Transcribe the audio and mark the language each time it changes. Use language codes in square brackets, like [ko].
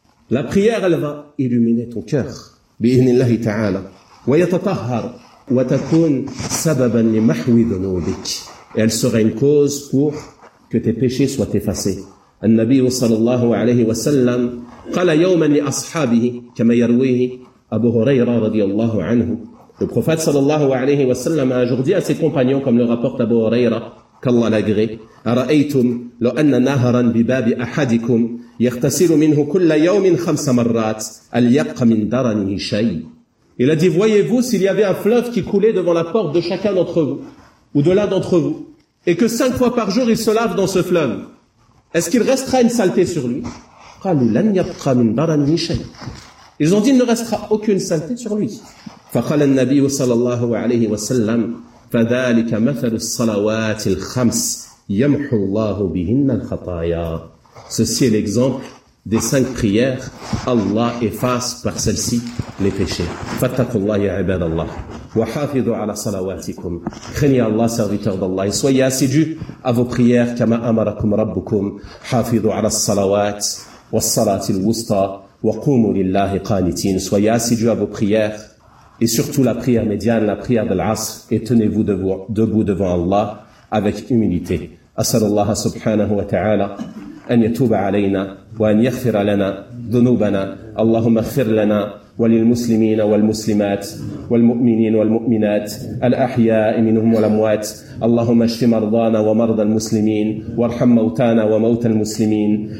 [fr] La prière, elle va illuminer ton cœur. Et elle sera une cause pour que tes péchés soient effacés. [ar] Le Nabi sallallahu alayhi wa sallam قال يوما لأصحابه كما يرويه أبو هريرة رضي الله عنه. [fr] Le prophète sallallahu alayhi wa sallam a un jour dit à ses compagnons, comme le rapporte Abu Hurayra, qu'Allah l'agré: [ar] أرأيتم لو أن نهرا بباب أحدكم يغتسل منه كل يوم خمس مرات أليق من درنه شيء. [fr] Il a dit: voyez-vous s'il y avait un fleuve qui coulait devant la porte de chacun d'entre vous ou de l'un d'entre vous, et que cinq fois par jour il se lave dans ce fleuve, est-ce qu'il restera une saleté sur lui? [ar] قالوا لن يبقى من برمه شيء. [fr] Ils ont dit il ne restera aucune sainteté sur lui. [ar] فقال النبي صلى الله عليه وسلم فذلك مثل الصلوات الخمس يمحو الله بهن الخطايا. [fr] Ceci est l'exemple des cinq prières. Allah efface par celles-ci les péchés. [ar] فاتقوا الله يا عباد الله وحافظوا على صلواتكم. [fr] Craignez Allah, serviteur d'Allah, et soyez assidus à vos prières [ar] كما أمركم ربكم. حافظوا على الصلوات والصلاة الوسطى وقوموا لله قانتين. [fr] Soyez assidus à vos prières et surtout la prière médiane, la prière de l'Asr, et tenez-vous debout devant Allah avec humilité. [ar] أسأل الله سبحانه وتعالى أن يتوب علينا وأن يغفر لنا ذنوبنا. اللهم اغفر لنا وللمسلمين والمسلمات والمؤمنين والمؤمنات الأحياء منهم والأموات. اللهم اشف مرضانا ومرضى المسلمين وارحم موتانا وموتى المسلمين.